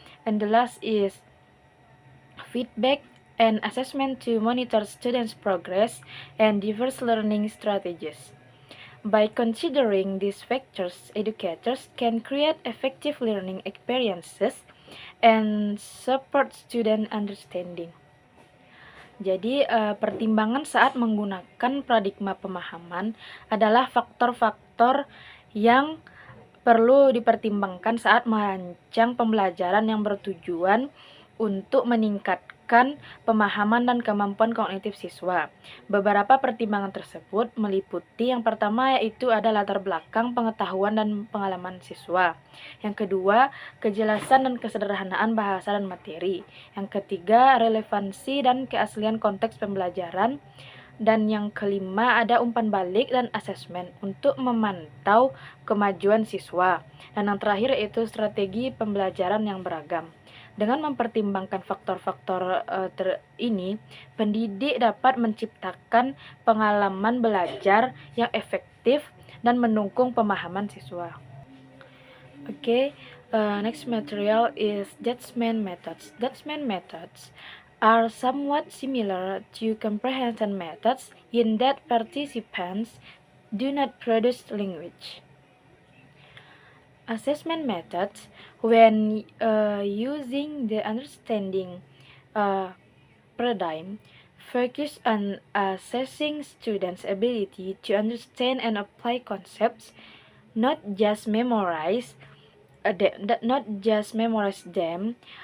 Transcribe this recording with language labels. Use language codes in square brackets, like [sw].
[en] And the last is feedback and assessment to monitor students' progress and diverse learning strategies. By considering these factors, educators can create effective learning experiences and support student understanding. [id] Jadi, pertimbangan saat menggunakan paradigma pemahaman adalah faktor-faktor yang perlu dipertimbangkan saat merancang pembelajaran yang bertujuan untuk meningkatkan pemahaman dan kemampuan kognitif siswa. Beberapa pertimbangan tersebut meliputi: yang pertama yaitu ada latar belakang pengetahuan dan pengalaman siswa. Yang kedua, kejelasan dan kesederhanaan bahasa dan materi. Yang ketiga, relevansi dan keaslian konteks pembelajaran. Dan yang kelima, ada umpan balik dan asesmen untuk memantau kemajuan siswa. Dan yang terakhir yaitu strategi pembelajaran yang beragam. Dengan mempertimbangkan faktor-faktor ini, pendidik dapat menciptakan pengalaman belajar yang efektif dan mendukung pemahaman siswa. [en] Next material is judgment methods. Judgment methods are somewhat similar to comprehension methods in that participants do not produce language. Assessment methods, when using the understanding paradigm, focus on assessing students' ability to understand and apply concepts, not just memorize them.